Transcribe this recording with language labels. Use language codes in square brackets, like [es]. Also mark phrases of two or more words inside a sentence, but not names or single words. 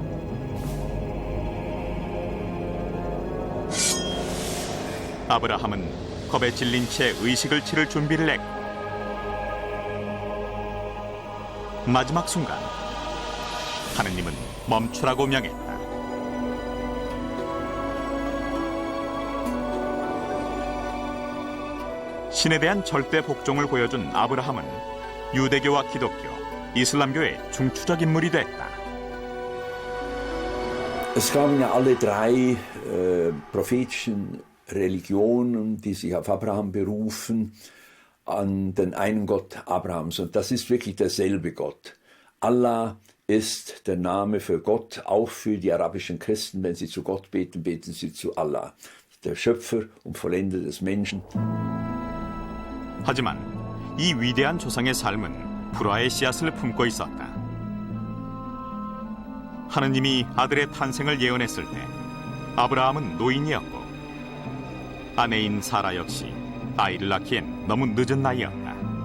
[ko] 아브라함은 겁에 질린 채 의식을 치를 준비를 했고 마지막 순간 하느님은 멈추라고 명했다. 신에 대한 절대 복종을 보여준 아브라함은 유대교와 기독교, 이슬람교의 중추적 인물이 됐다. [de] Es kamen ja alle drei prophetischen Religionen, die sich auf Abraham berufen, an den einen Gott Abrahams. Und das ist wirklich derselbe Gott. Allah ist der Name für Gott, auch für die arabischen Christen. Wenn sie zu Gott beten, beten sie zu Allah, der Schöpfer und Vollender des Menschen. [ko] 하지만 이 위대한 조상의 삶은 불화의 씨앗을 품고 있었다. 하느님이 아들의 탄생을 예언했을 때 아브라함은 노인이었고 아내인 사라 역시 아이를 낳기엔 너무 늦은 나이였다.